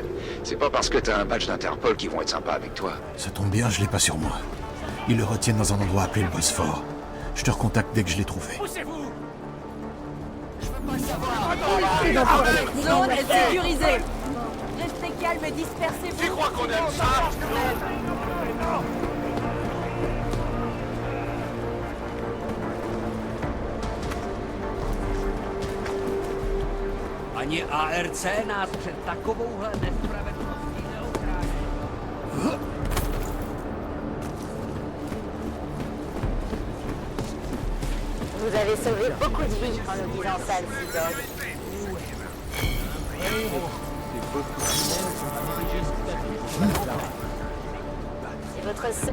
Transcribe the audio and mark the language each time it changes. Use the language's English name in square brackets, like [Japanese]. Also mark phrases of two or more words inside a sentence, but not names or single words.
[French] C'est pas parce que t'as un badge d'Interpol qu'ils vont être sympas avec toi. Ça tombe bien, je l'ai pas sur moi. Ils le retiennent dans un endroit appelé le Bosphore. Je te recontacte dès que je l'ai trouvé. Poussez-vous! Zone est sécurisée! Restez calme et dispersez-vous! Tu crois qu'on aime ça? [Czech] Ani ARC nás před takovouhle nespravedlností neochrání. [French] Vous avez sauvé beaucoup de vies en nous disant ça, le Sea Dog. C'est votre...